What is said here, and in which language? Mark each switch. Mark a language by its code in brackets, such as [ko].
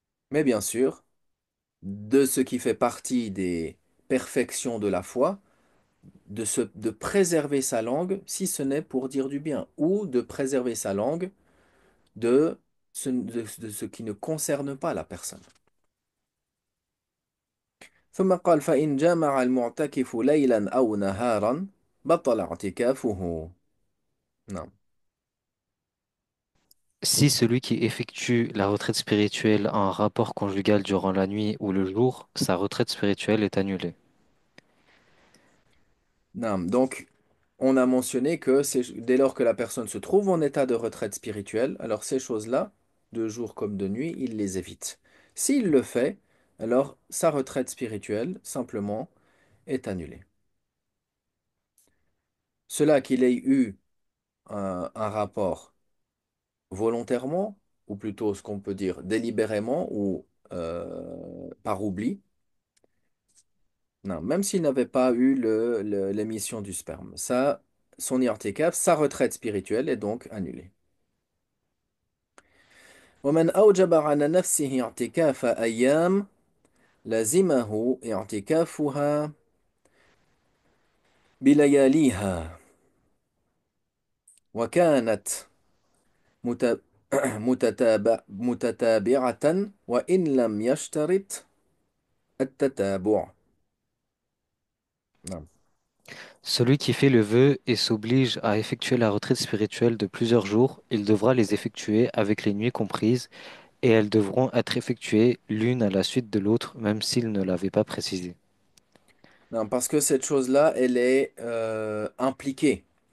[fr] Mais bien sûr, de ce qui fait partie des perfections de la foi, de préserver sa langue, si ce n'est pour dire du bien, ou de préserver sa langue de ce qui ne concerne pas la personne. [ar] ثم قال فإن جامع المعتكف ليلا أو نهارا بطل اعتكافه. [fr] Non. Si celui qui effectue la retraite spirituelle a un rapport conjugal durant la nuit ou le jour, sa retraite spirituelle est annulée. Non. Donc, on a mentionné que dès lors que la personne se trouve en état de retraite spirituelle, alors ces choses-là, de jour comme de nuit, il les évite. S'il le fait, alors sa retraite spirituelle, simplement, est annulée. Cela qu'il ait eu un rapport volontairement, ou plutôt ce qu'on peut dire délibérément ou par oubli, non, même s'il n'avait pas eu l'émission du sperme. Ça, son i'tikaf, sa retraite spirituelle est donc annulée. [ar] ومن أوجب على نفسه اعتكاف أيام لزمه اعتكافها بلياليها وكانت مت- متتابعة وإن لم يشترط التتابع. نعم. [fr] Celui qui fait le vœu et s'oblige à effectuer la retraite spirituelle de plusieurs jours, il devra les effectuer avec les nuits comprises et elles devront être effectuées l'une à la suite de l'autre, même s'il ne l'avait pas précisé. Non, parce que cette chose-là, elle est impliquée.